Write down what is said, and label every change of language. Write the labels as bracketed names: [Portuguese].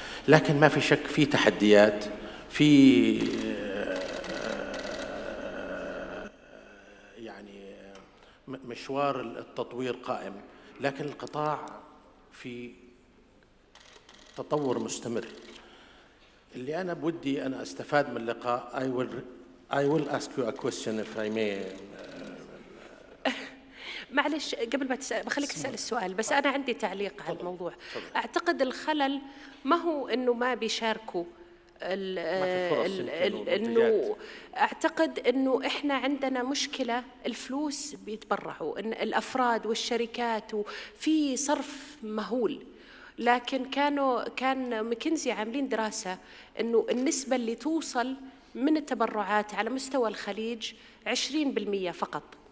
[Arabic] لكن ما في شك في تحديات، في يعني مشوار التطوير قائم، لكن القطاع في تطور مستمر. اللي أنا بودي أنا أستفاد من اللقاء [English] I will ask you a question if I may. [Arabic] معلش قبل ما تسأل بخليك تسأل السؤال، بس أنا عندي تعليق على الموضوع. أعتقد الخلل ما هو إنه ما بيشاركوا إنه أعتقد إنه إحنا عندنا مشكلة الفلوس بيتبرعوا إن الأفراد والشركات وفي صرف مهول، لكن كان ماكنزي عاملين دراسة إنه النسبة اللي توصل من التبرعات على مستوى الخليج 20% فقط.